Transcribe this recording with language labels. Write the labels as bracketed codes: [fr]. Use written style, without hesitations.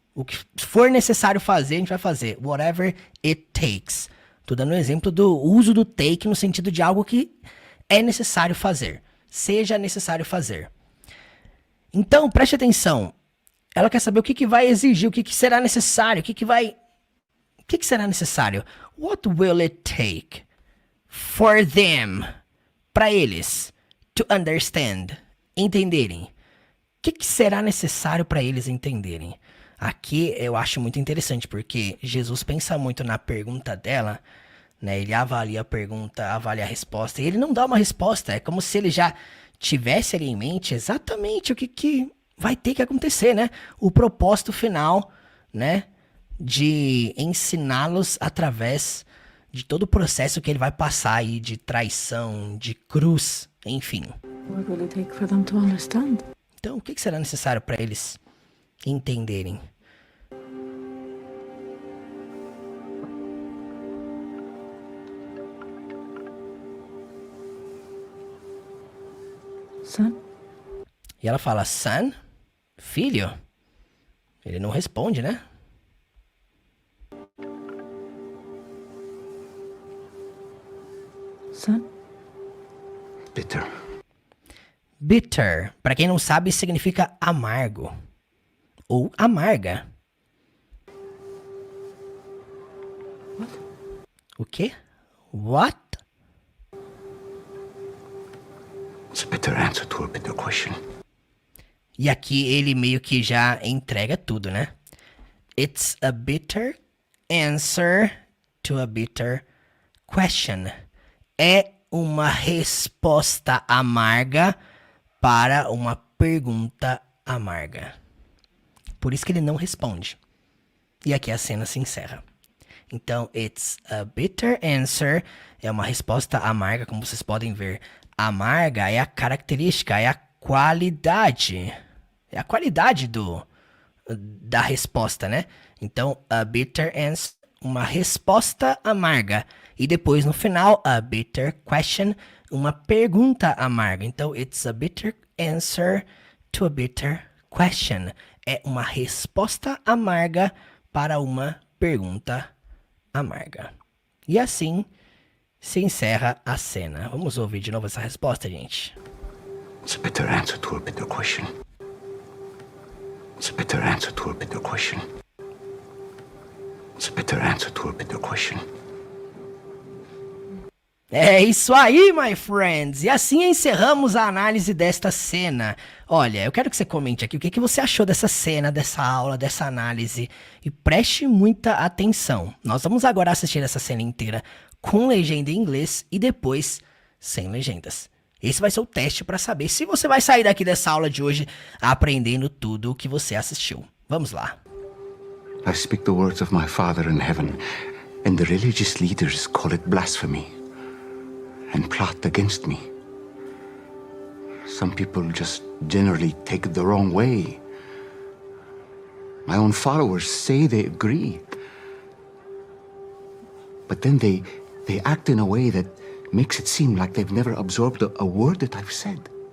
[pt] O que for necessário fazer, a gente vai fazer. [en] Whatever it takes. [pt] Tô dando um exemplo do uso do take no sentido de algo que é necessário fazer. Seja necessário fazer. Então, preste atenção. Ela quer saber o que vai exigir, o que será necessário, o que será necessário. [en] What will it take for them? [pt] Para eles. [en] To understand, [pt] entenderem. O que será necessário para eles entenderem? Aqui eu acho muito interessante, porque Jesus pensa muito na pergunta dela, né? Ele avalia a pergunta, avalia a resposta, e ele não dá uma resposta. É como se ele já tivesse ali em mente exatamente o que vai ter que acontecer, né? O propósito final, né? De ensiná-los através de todo o processo que ele vai passar aí de traição, de cruz, enfim. [en] What will it take for them to understand? [pt] Então, o que será necessário para eles entenderem? [en] Son? [pt] E ela fala, [en] son? [pt] Filho? Ele não responde, né? [en] Son? Bitter. [pt] Bitter, para quem não sabe, significa amargo ou amarga. [en] What? [pt] O quê? [en] What? It's a bitter answer to a bitter question. [pt] E aqui ele meio que já entrega tudo, né? [en] It's a bitter answer to a bitter question. [pt] É uma resposta amarga para uma pergunta amarga. Por isso que ele não responde. E aqui a cena se encerra. Então, [en] it's a bitter answer. [pt] É uma resposta amarga, como vocês podem ver. Amarga é a característica, é a qualidade. É a qualidade da resposta, né? Então, [en] a bitter answer, [pt] uma resposta amarga. E depois, no final, [en] a bitter question, [pt] uma pergunta amarga. Então, [en] it's a bitter answer to a bitter question. [pt] É uma resposta amarga para uma pergunta amarga. E assim se encerra a cena. Vamos ouvir de novo essa resposta, gente. [en] It's a bitter answer to a bitter question. It's a bitter answer to a bitter question. It's a bitter answer to a bitter question. [pt] É isso aí, [en] my friends! [pt] E assim encerramos a análise desta cena. Olha, eu quero que você comente aqui o que você achou dessa cena, dessa aula, dessa análise. E preste muita atenção. Nós vamos agora assistir essa cena inteira com legenda em inglês e depois sem legendas. Esse vai ser o teste para saber se você vai sair daqui dessa aula de hoje aprendendo tudo o que você assistiu. Vamos lá. [en] I speak the words of my Father in heaven, and the religious leaders call it blasphemy and plot against me. Some people just generally take it the wrong way. My own followers say they agree, but then they act in a way that makes it seem like they've never absorbed a word that I've said.